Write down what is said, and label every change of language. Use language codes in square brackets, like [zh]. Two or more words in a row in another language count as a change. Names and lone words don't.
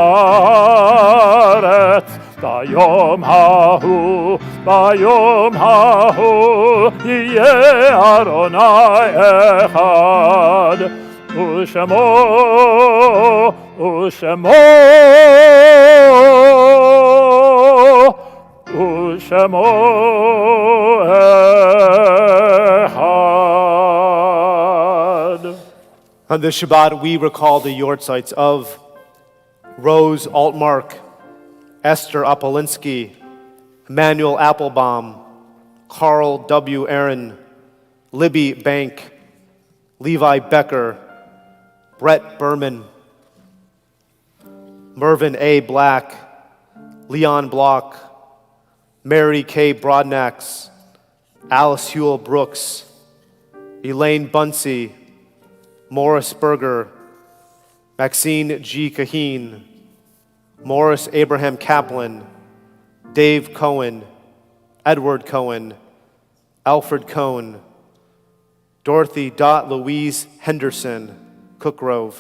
[he] הארץ ביום ההוא יהיה אדוני אחד ושמו אחד. [en] On this Shabbat, we recall the yortzites of Rose Altmark, Esther Apolinsky, Emmanuel Applebaum, Carl W. Aaron, Libby Bank, Levi Becker, Brett Berman, Mervyn A. Black, Leon Block, Mary K. Broadnax, Alice Hewell Brooks, Elaine Bunsey, Morris Berger, Maxine G. Kaheen, Morris Abraham Kaplan, Dave Cohen, Edward Cohen, Alfred Cohn, Dorothy Dot Louise Henderson, Cook Grove.